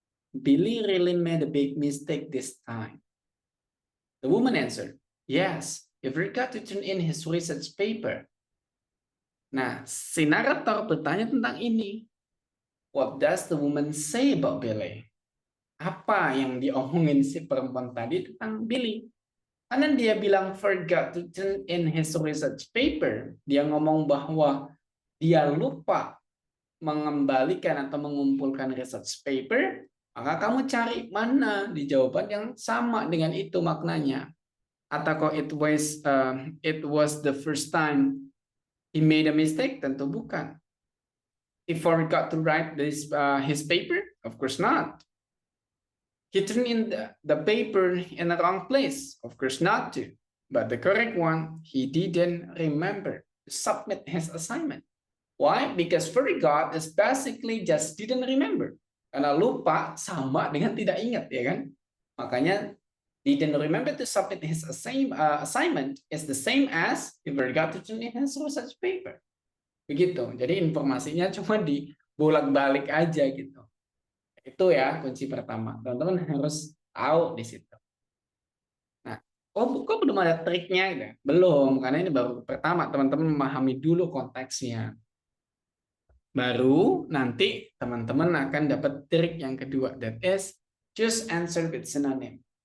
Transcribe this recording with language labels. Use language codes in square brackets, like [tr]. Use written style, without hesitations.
[en] Billy really made a big mistake this time. The woman answered, yes, he forgot to turn in his research paper. [id] Nah, si narator bertanya tentang ini. [en] What does the woman say about Billy? [id] Apa yang diomongin si perempuan tadi tentang Billy? Karena dia bilang [en] forgot to turn in his research paper. [id] Dia ngomong bahwa dia lupa mengembalikan atau mengumpulkan research paper. Maka kamu cari mana di jawaban yang sama dengan itu maknanya. [en] Atau it was the first time he made a mistake? [id] Tentu bukan. [en] He forgot to write his paper? Of course not. He turned in the paper in the wrong place? Of course not to. But the correct one, he didn't remember to submit his assignment. Why? Because forgot is basically just didn't remember. [id] Karena lupa sama dengan tidak ingat, ya kan? [en] Makanya didn't remember to submit his assignment is the same as he forgot to turn in his research paper. [id] Begitu. Jadi informasinya cuma dibolak-balik aja gitu. Itu ya kunci pertama. Teman-teman harus tahu di situ. Nah, kok belum ada triknya? Gitu? Belum, karena ini baru pertama. Teman-teman memahami dulu konteksnya. Baru nanti teman-teman akan dapat trik yang kedua. [en] That is, choose answer with synonym.